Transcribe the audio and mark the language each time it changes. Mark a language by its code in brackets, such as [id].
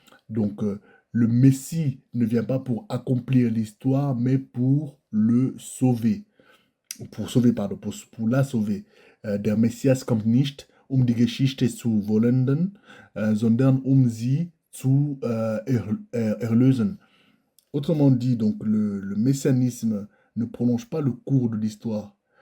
[fr] Donc, le Messie ne vient pas pour accomplir l'histoire, mais pour le sauver. Pour sauver, pardon, pour la sauver. [de] Der Messias kommt nicht, um die Geschichte zu vollenden, sondern um sie zu erlösen. [fr] Autrement dit, donc, le messianisme ne prolonge pas le cours de l'histoire.